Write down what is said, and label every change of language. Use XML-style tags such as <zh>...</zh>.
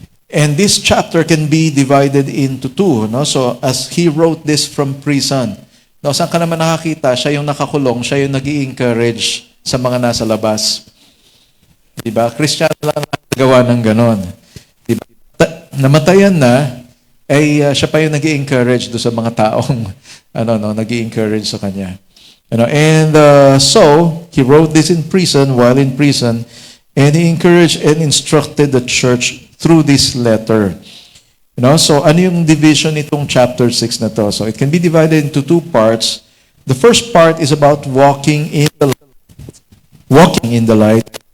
<en>And this chapter can be divided into two. No? So, as he wrote this from prison, no,</en> <tl>saan ka naman nakakita? Siya yung nakakulong, siya yung nag-i-encourage sa mga nasa labas. Diba? Kristiyano lang nagawa ng ganon. Diba? Namatayan na, ay siya pa yung nag-i-encourage do sa mga taong nag-i-encourage sa kanya.</tl> <en>And so, he wrote this in prison, while in prison, and he encouraged and instructed the church through this letter. So</en> <tl>ano yung division nitong chapter 6 na to?</tl> <en>So it can be divided into two parts. The first part is about walking in the light.</en>